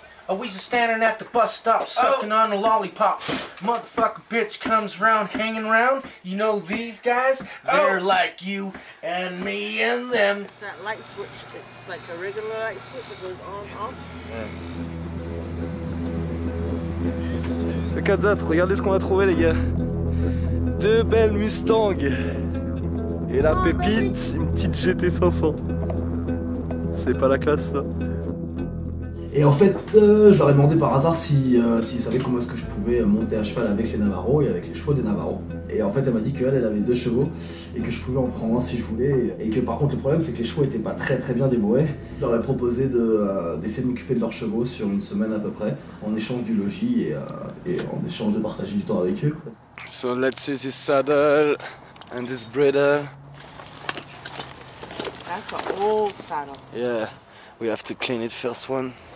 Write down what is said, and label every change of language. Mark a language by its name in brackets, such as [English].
[English] We just standing at the bus stop, sucking on a lollipop. Motherfucking bitch comes round, hanging round. You know these guys? They're like you and me and them. That light switch, it's like a regular light switch that goes on, off. [French] Le 4 regardez ce qu'on a trouvé les gars. 2 belles Mustangs. Et la pépite, une petite GT 500. C'est pas la classe ça. Et en fait, je leur ai demandé par hasard s'ils savaient comment est-ce que je pouvais monter à cheval avec les Navarros et avec les chevaux des Navarros. Et en fait, elle m'a dit qu'elle avait 2 chevaux et que je pouvais en prendre un si je voulais. Et que par contre, le problème, c'est que les chevaux étaient pas très bien débourrés. Je leur ai proposé d'essayer de m'occuper de leurs chevaux sur une semaine à peu près, en échange du logis et en échange de partager du temps avec eux. [English] So let's see this saddle and this bridle. That's an old saddle. Yeah, we have to clean it first one.